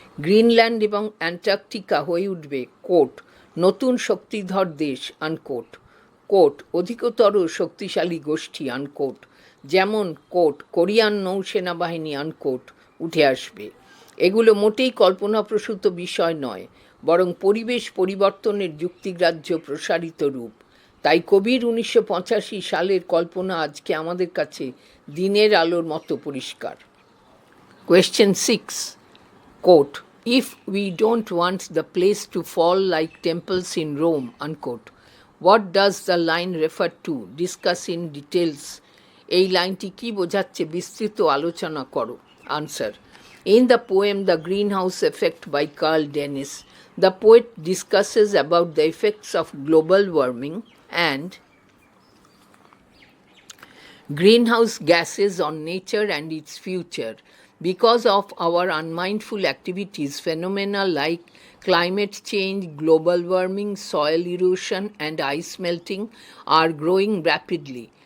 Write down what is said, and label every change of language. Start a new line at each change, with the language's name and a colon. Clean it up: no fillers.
Bangla: Greenland এবং Antarctica হয়ে উঠবে, কোট, নতুন শক্তিধর দেশ, আনকোট, কোট, অধিকতর শক্তিশালী গোষ্ঠী, আনকোট, যেমন, কোট, কোরিয়ান নৌসেনা বাহিনী, আনকোট, উঠে আসবে। এগুলো মোটেই কল্পনাপ্রসূত বিষয় নয়, বরং পরিবেশ পরিবর্তনের যুক্তিগ্রাহ্য প্রসারিত রূপ। তাই কবির 1985 সালের কল্পনা আজকে আমাদের কাছে দিনের আলোর মতো পরিষ্কার।
English: Question 6, quote, if we don't want the place to fall like temples in Rome, unquote, what does the line refer to? Discuss in details.
Bangla: এই লাইনটি কি বোঝাচ্ছে বিস্তৃত আলোচনা করো।
English: Answer. In the poem The Greenhouse Effect by Carl Dennis, the poet discusses about the effects of global warming and greenhouse gases on nature and its future. Because of our unmindful activities, phenomena like climate change, global warming, soil erosion, and ice melting are growing rapidly.